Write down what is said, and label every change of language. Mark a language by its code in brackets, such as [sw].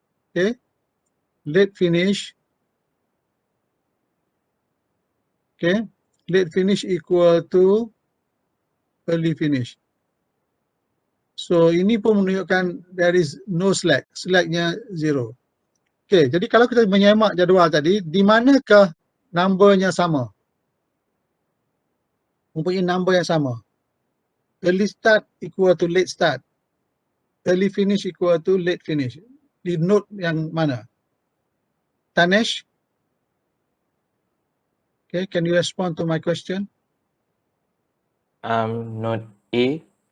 [en] Okay, late finish, okay, late finish equal to early finish. [ms] So ini pun menunjukkan [en] there is no slack, [ms] slacknya 0. Okay, jadi kalau kita menyemak jadual tadi, di manakah numbernya sama? Mempunyai number yang sama. [en] Early start equal to late start. Early finish equal to late finish. [ms] Di node yang mana? Tanesh? [en] Okay, can you respond to my question? Node A,